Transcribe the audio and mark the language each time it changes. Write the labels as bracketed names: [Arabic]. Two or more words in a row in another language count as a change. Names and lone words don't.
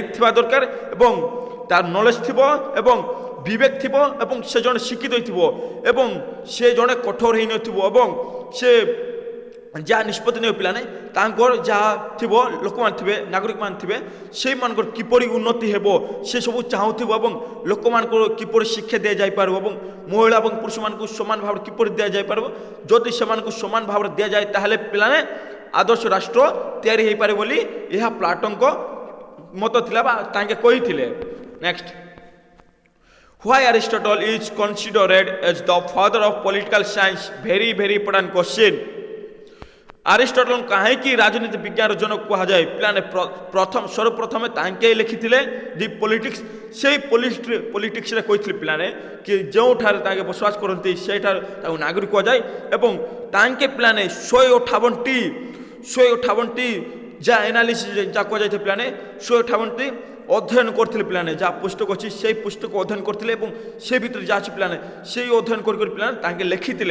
[Odia] ଥିବା ଦରକାର ଏବଂ ତାର ନଲେଜ ଥିବ ଏବଂ ବିବେକ ଥିବ ଏବଂ ସେ ଜଣେ ଶିକ୍ଷିତ ହୋଇଥିବ ଏବଂ ସେ ଜଣେ କଠୋର ହୋଇନଥିବ ଏବଂ ସେ ଯାହା ନିଷ୍ପତ୍ତି ନେବ ପିଲାମାନେ ତାଙ୍କର ଯାହା ଥିବ ଲୋକମାନେ ଥିବେ ନାଗରିକମାନେ ଥିବେ ସେଇମାନଙ୍କର କିପରି ଉନ୍ନତି ହେବ ସେସବୁ ଚାହୁଁଥିବ ଏବଂ ଲୋକମାନଙ୍କର କିପରି ଶିକ୍ଷା ଦିଆଯାଇପାରିବ ଏବଂ ମହିଳା ଏବଂ ପୁରୁଷମାନଙ୍କୁ ସମାନ ଭାବରେ କିପରି ଦିଆଯାଇପାରିବ। ଯଦି ସେମାନଙ୍କୁ ସମାନ ଭାବରେ ଦିଆଯାଏ ତାହେଲେ ପିଲାମାନେ ଆଦର୍ଶ ରାଷ୍ଟ୍ର ତିଆରି ହୋଇପାରେ ବୋଲି ଏହା ପ୍ଲାଟୋଙ୍କ ମତ ଥିଲା ବା ତାଙ୍କେ କହିଥିଲେ। ନେକ୍ସଟ, [English] why Aristotle is considered as the father of political science? very important question। [Odia] ଆରିଷ୍ଟଟଲ କାହିଁକି ରାଜନୀତି ବିଜ୍ଞାନର ଜନକ କୁହାଯାଏ? ପିଲାମାନେ ସର୍ବପ୍ରଥମେ ତାଙ୍କେ ଲେଖିଥିଲେ ଦି ପଲିଟିକ୍ସ। ସେଇ ପଲିଟିକ୍ସରେ କହିଥିଲେ ପିଲାମାନେ କି ଯେଉଁଠାରେ ତାଙ୍କେ ବସବାସ କରନ୍ତି ସେଇଠାରେ ତାଙ୍କୁ ନାଗରିକ କୁହାଯାଏ ଏବଂ ତାଙ୍କେ ପିଲାମାନେ 158ଟି ଯାହା ଏନାଲିସିସ୍ ଯାହା କୁହାଯାଇଥାଏ ପିଲାମାନେ 158ଟି ଅଧ୍ୟୟନ କରିଥିଲେ ପିଲାମାନେ, ଯାହା ପୁସ୍ତକ ଅଛି ସେଇ ପୁସ୍ତକ ଅଧ୍ୟୟନ କରିଥିଲେ ଏବଂ ସେ ଭିତରେ ଯାହା ଅଛି ପିଲାମାନେ ସେଇ ଅଧ୍ୟୟନ କରି ପିଲାମାନେ ତାଙ୍କେ ଲେଖିଥିଲେ।